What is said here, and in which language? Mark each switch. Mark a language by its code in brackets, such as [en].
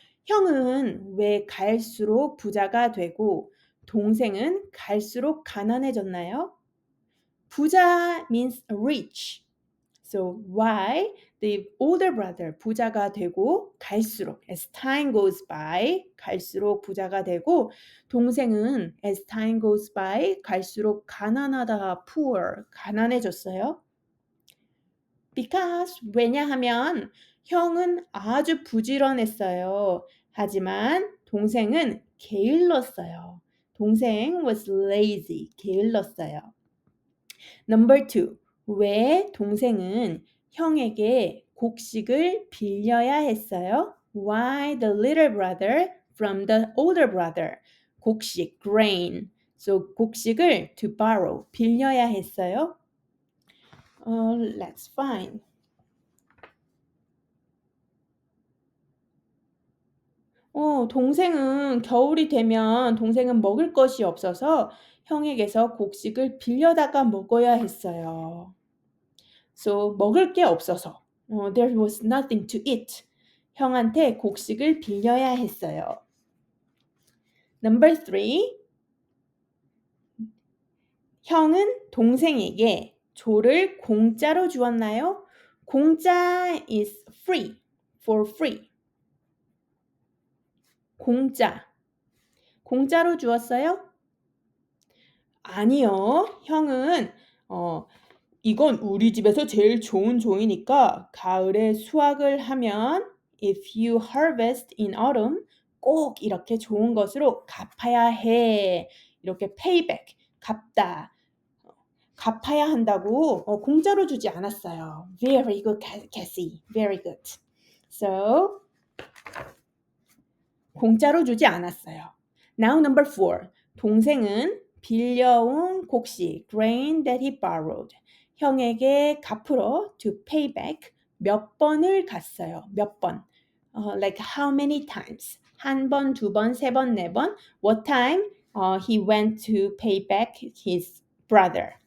[ko] 형은 왜 갈수록 부자가 되고 동생은 갈수록 가난해졌나요? [en] 부자 means rich. So why the older brother [ko] 부자가 되고 갈수록 [en] as time goes by [ko] 갈수록 부자가 되고 동생은 [en] as time goes by [ko] 갈수록 가난하다 [en] poor [ko] 가난해졌어요? Because 왜냐하면 형은 아주 부지런했어요. 하지만 동생은 게을렀어요. 동생 [en] was lazy [ko] 게을렀어요. [en] Number two. [ko] 왜 동생은 형에게 곡식을 빌려야 했어요? [en] Why the little brother from the older brother? [ko] 곡식, grain. [en] So [ko] 곡식을 [en] to borrow, [ko] 빌려야 했어요? [en] Let's find. [ko] 동생은 겨울이 되면 동생은 먹을 것이 없어서 형에게서 곡식을 빌려다가 먹어야 했어요. [en] So [ko] 먹을 게 없어서 [en] there was nothing to eat. [ko] 형한테 곡식을 빌려야 했어요. [en] Number three. [ko] 형은 동생에게 조를 공짜로 주었나요? [en] 공짜 is free, for free. [ko] 공짜로 주었어요? 아니요. 형은 이건 우리 집에서 제일 좋은 조이니까 가을에 수확을 하면 [en] if you harvest in autumn [ko] 꼭 이렇게 좋은 것으로 갚아야 해. 이렇게 payback, 갚다. 갚아야 한다고 공짜로 주지 않았어요. [en] Very good, Cassie. Very good. [ko] So, 공짜로 주지 않았어요. [en] Now number four. [ko] 동생은 빌려온 곡식, [en] grain that he borrowed. [ko] 형에게 갚으러 [en] to pay back [ko] 몇 번을 갔어요. 몇 번. [en] Like how many times? [ko] 한 번, 두 번, 세 번, 네 번. [en] What time he went to pay back his brother?